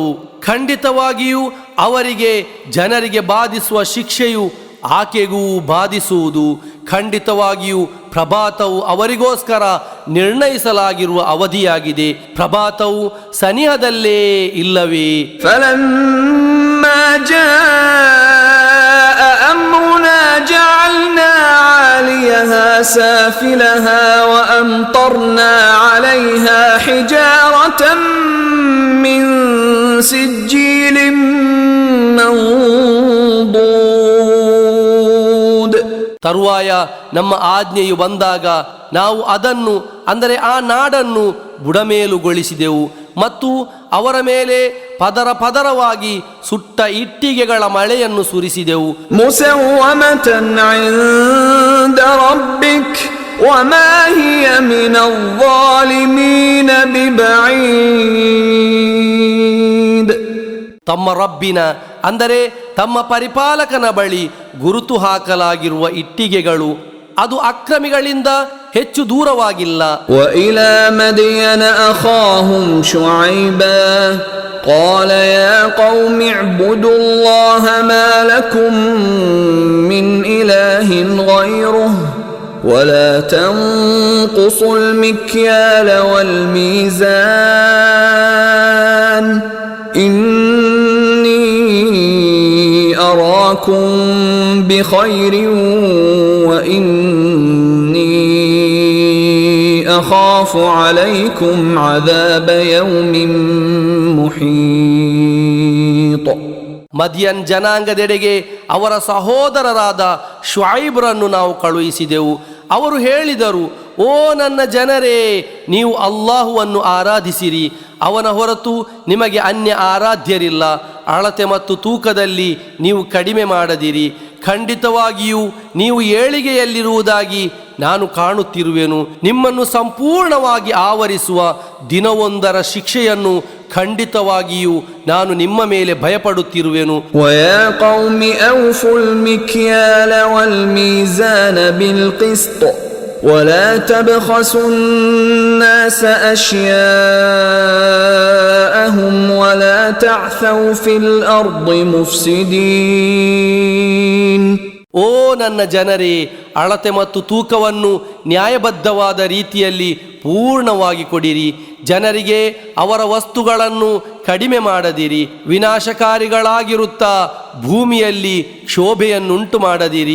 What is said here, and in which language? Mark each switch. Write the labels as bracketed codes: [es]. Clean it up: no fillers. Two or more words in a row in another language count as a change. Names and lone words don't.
[kn] ಖಂಡಿತವಾಗಿಯೂ ಅವರಿಗೆ ಜನರಿಗೆ ಬಾಧಿಸುವ ಶಿಕ್ಷೆಯು ಆಕೆಗೂ ಬಾಧಿಸುವುದು. ಖಂಡಿತವಾಗಿಯೂ ಪ್ರಭಾತವು ಅವರಿಗೋಸ್ಕರ ನಿರ್ಣಯಿಸಲಾಗಿರುವ ಅವಧಿಯಾಗಿದೆ. ಪ್ರಭಾತವು ಸನಿಹದಲ್ಲೇ ಇಲ್ಲವೇ? [ar] فلما جاء أمرنا جعلنا عاليها سافلها وأمطرنا عليها حجارة من سجيل منضود. [kn] ತರುವಾಯ ನಮ್ಮ ಆಜ್ಞೆಯು ಬಂದಾಗ ನಾವು ಅದನ್ನು ಅಂದರೆ ಆ ನಾಡನ್ನು ಬುಡಮೇಲುಗೊಳಿಸಿದೆವು ಮತ್ತು ಅವರ ಮೇಲೆ ಪದರ ಪದರವಾಗಿ ಸುಟ್ಟ ಇಟ್ಟಿಗೆಗಳ ಮಳೆಯನ್ನು ಸುರಿಸಿದೆವು. [ar] مسومة عند ربك وما هي من الظالمين ببعيد. [kn] ತಮ್ಮ ರಬ್ಬಿನ ಅಂದರೆ ತಮ್ಮ ಪರಿಪಾಲಕನ ಬಳಿ ಗುರುತು ಹಾಕಲಾಗಿರುವ ಇಟ್ಟಿಗೆಗಳು ಅದು ಅಕ್ರಮಿಗಳಿಂದ ಹೆಚ್ಚು ದೂರವಾಗಿಲ್ಲ. [ar] وإلى مدين أخاهم شعيبا قال يا قوم اعبدوا الله ما لكم من إله غيره ولا تنقصوا المكيال والميزان إني أراكم بخير وإني أخاف عليكم عذاب يوم محيط. [kn] ಮದಿಯನ್ ಜನಾಂಗದೆಡೆಗೆ ಅವರ ಸಹೋದರರಾದ ಶುಐಬ್ರನ್ನು ನಾವು ಕಳುಹಿಸಿದೆವು. ಅವರು ಹೇಳಿದರು, ಓ ನನ್ನ ಜನರೇ, ನೀವು ಅಲ್ಲಾಹುವನ್ನು ಆರಾಧಿಸಿರಿ, ಅವನ ಹೊರತು ನಿಮಗೆ ಅನ್ಯ ಆರಾಧ್ಯರಿಲ್ಲ. ಅಳತೆ ಮತ್ತು ತೂಕದಲ್ಲಿ ನೀವು ಕಡಿಮೆ ಮಾಡದಿರಿ. ಖಂಡಿತವಾಗಿಯೂ ನೀವು ಏಳಿಗೆಯಲ್ಲಿರುವುದಾಗಿ ನಾನು ಕಾಣುತ್ತಿರುವೆನು. ನಿಮ್ಮನ್ನು ಸಂಪೂರ್ಣವಾಗಿ ಆವರಿಸುವ ದಿನವೊಂದರ ಶಿಕ್ಷೆಯನ್ನು ಖಂಡಿತವಾಗಿಯೂ ನಾನು ನಿಮ್ಮ ಮೇಲೆ ಭಯಪಡುತ್ತಿರುವೆನು. [ar] وَيَا قَوْمِ أَوْفُوا الْمِكْيَالَ وَالْمِيزَانَ بِالْقِسْطِ وَلَا تَبْخَسُوا النَّاسَ أَشْيَاءَهُمْ وَلَا تَعْثَوْا فِي الْأَرْضِ مُفْسِدِينَ. [kn] ಓ ನನ್ನ ಜನರೇ, ಅಳತೆ ಮತ್ತು ತೂಕವನ್ನು ನ್ಯಾಯಬದ್ಧವಾದ ರೀತಿಯಲ್ಲಿ ಪೂರ್ಣವಾಗಿ ಕೊಡಿರಿ. ಜನರಿಗೆ ಅವರ ವಸ್ತುಗಳನ್ನು ಕಡಿಮೆ ಮಾಡದಿರಿ. ವಿನಾಶಕಾರಿಗಳಾಗಿರುತ್ತಾ ಭೂಮಿಯಲ್ಲಿ ಕ್ಷೋಭೆಯನ್ನುಂಟು ಮಾಡದಿರಿ.